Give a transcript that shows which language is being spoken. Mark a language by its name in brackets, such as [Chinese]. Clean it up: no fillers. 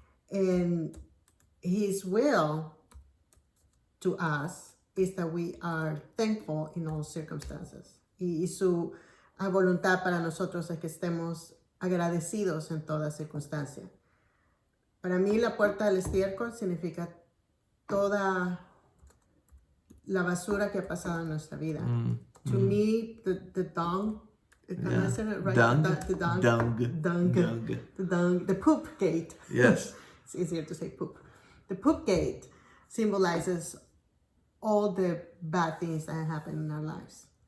[English] And His will to us is that we are thankful in all circumstances. [Spanish] Y su voluntad para nosotros es que estemos agradecidos en toda circunstancia. Para mí la puerta del estiércol significa toda la basura que ha pasado en nuestra vida. [English] To me, the dung, am I saying it right? The poop gate. Yes. It's easier to say poop. The poop gate symbolizes all the bad things that happen in our lives.